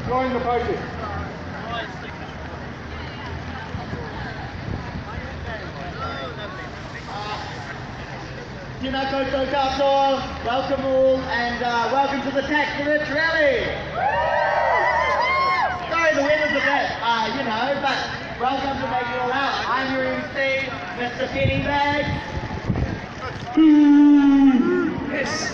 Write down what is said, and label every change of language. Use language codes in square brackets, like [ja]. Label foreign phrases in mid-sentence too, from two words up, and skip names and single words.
[en] Join the protest. [mi] Tēnā koutou katoa, [en] welcome all, and welcome to the Tax the Rich rally. Sorry, the weather's a bit, but welcome to make it all out. I'm your MC, Mr. Pennybag. Yes.